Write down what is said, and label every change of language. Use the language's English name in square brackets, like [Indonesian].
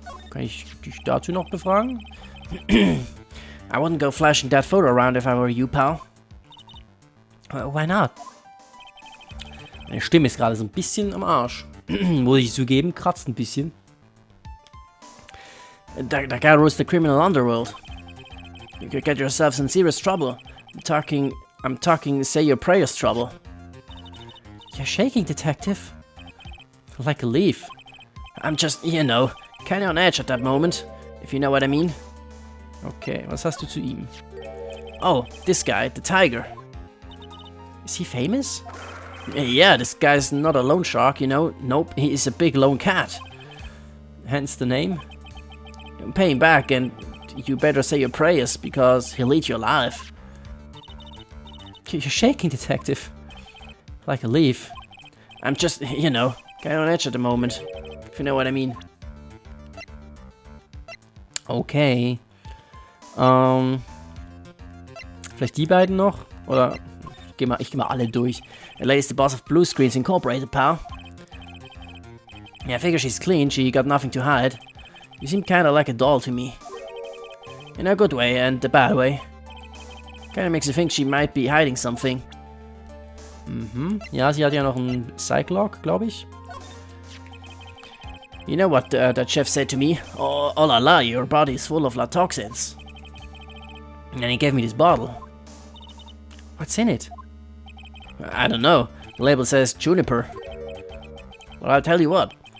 [German] Kann ich dich dazu noch befragen? [English] I wouldn't go flashing that photo around if I were you, pal. Why not? [German] Meine Stimme ist gerade so ein bisschen am Arsch. Muss ich zugeben, kratzt ein bisschen. [English] That guy rules the criminal underworld. You could get yourselves in serious trouble. I'm talking say your prayers trouble. You're shaking, detective. Like a leaf. I'm just, you know, kinda on edge at that moment, if you know what I mean. [German] Okay, was hast du zu ihm? [English] Oh, this guy, the tiger. Is he famous? Yeah, this guy's not a loan shark, you know. Nope, he's a big lone cat. Hence the name? Pay him back and you better say your prayers, because he'll eat you alive. You're shaking, detective. Like a leaf. I'm just, you know, kinda on edge at the moment, if you know what I mean. Okay. [German] Vielleicht die beiden noch? Oder ich geh mal alle durch. [English] The lady's the boss of Blue Screens Incorporated, pal. Yeah, I figure she's clean, she got nothing to hide. You seem kinda like a doll to me. In a good way and a bad way. Kinda makes you think she might be hiding something. Mhm. [German] Ja, sie hat ja noch einen Psych-Log, glaube ich. [English] You know what that chef said to me? Oh la la, your body is full of toxins. And he gave me this bottle. What's in it? I don't know. The label says juniper. Well, I'll tell you what.